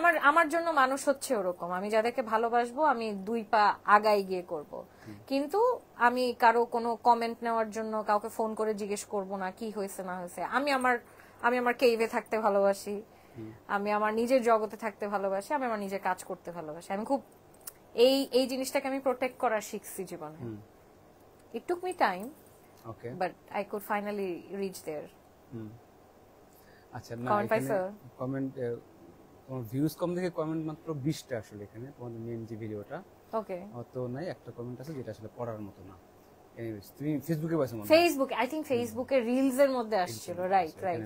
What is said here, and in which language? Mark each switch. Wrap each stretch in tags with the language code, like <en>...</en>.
<bn>আমার জন্য মানুষ হচ্ছে ওরকম, আমি যাদেরকে ভালোবাসবো আমি দুই পা আগাই গিয়ে করব, কিন্তু আমি কারো কোনো কমেন্ট নেওয়ার জন্য কাউকে ফোন করে জিজ্ঞেস করব না কি হয়েছে না হয়েছে। আমি আমার কেইভে থাকতে ভালোবাসি, আমি আমার নিজের জগতে থাকতে ভালোবাসি, আমি আমার নিজের কাজ করতে ভালোবাসি। আমি খুব এই জিনিসটাকে আমি প্রোটেক্ট করা শিখছি জীবনে।</bn> <en>It took me time, but I could finally reach there.</en> <bn>আচ্ছা, না কমেন্ট তোমার ভিউজ কম দেখে কমেন্ট মাত্র 20টা আসলে এখানে তোমাদের মেইন যে ভিডিওটা। ওকে, অত নাই, একটা কমেন্ট আছে যেটা আসলে পড়ার মতো না। এনিওয়েজ তুমি ফেসবুকে পাইছো মনে হয়? ফেসবুক,</bn> <en>I think</en> <bn>ফেসবুকে রিলস এর মধ্যে আসছিল। রাইট।</bn>